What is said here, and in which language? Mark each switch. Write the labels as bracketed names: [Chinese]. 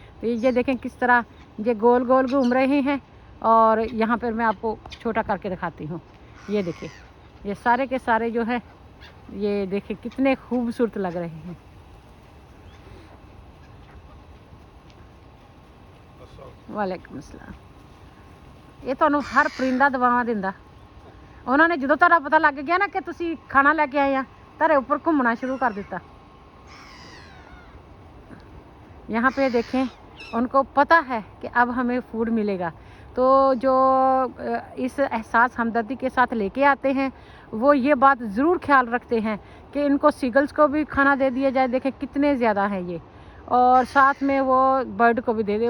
[Hindi] तो ये देखें किस तरह ये गोल गोल घूम रहे हैं। और यहाँ पर मैं आपको छोटा करके दिखाती हूँ। ये देखिए, ये सारे के सारे जो है, ये देखें कितने खूबसूरत लग रहे हैं। [Punjabi] वालेकुम अस्सलाम। ये ਤੁਹਾਨੂੰ ਹਰ ਪਰਿੰਦਾ ਦਵਾਵਾਂ ਦਿੰਦਾ। ਉਹਨਾਂ ਨੇ ਜਦੋਂ ਤੁਹਾਡਾ ਪਤਾ ਲੱਗ ਗਿਆ ਨਾ ਕਿ ਤੁਸੀਂ ਖਾਣਾ ਲੈ ਕੇ ਆਏ ਆ, ਤੁਹਾਡੇ ਉੱਪਰ ਘੁੰਮਣਾ ਸ਼ੁਰੂ कर ਦਿੱਤਾ। [Hindi] यहाँ पे देखें, उनको पता है कि अब हमें फूड मिलेगा, तो जो इस एहसास हमदर्दी के साथ लेके आते हैं वो ये बात ज़रूर ख्याल रखते हैं कि इनको सीगल्स को भी खाना दे दिया जाए। देखें कितने ज़्यादा हैं ये, और साथ में वो बर्ड को भी दे दे।